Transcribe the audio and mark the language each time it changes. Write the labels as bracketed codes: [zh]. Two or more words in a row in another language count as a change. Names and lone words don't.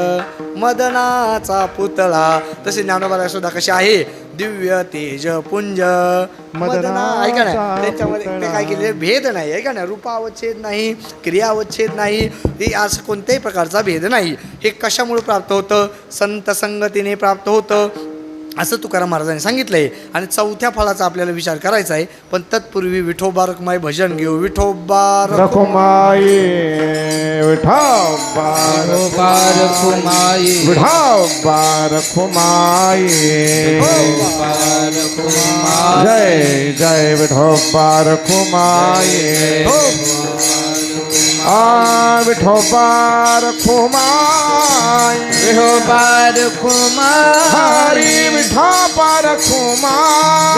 [mr] मदनाचा पुतळा तसे ज्ञानोबा सुद्धा कसे आहे दिव्य तेज पुंज मदना ऐका नाही त्याच्यामध्ये ते काय केलेले भेद नाही ऐका ना रूपावच्छेद नाही क्रियावच्छेद नाही हे असं कोणत्याही प्रकारचा भेद नाही हे कशामुळे प्राप्त होतं संत संगतीने प्राप्त होतं असं तुकाराम महाराजांनी सांगितलंय आणि चौथ्या फळाचा आपल्याला विचार करायचा आहे पण तत्पूर्वी विठोबा रखुमाई भजन घेऊ विठोबा रखुमाई विठोबा रखुमाई विठोबा रखुमाई जय जय विठोबा रखुमाई विठोबा रखुमाई विठोबा रखुमाई हरी विठोबा रखुमाई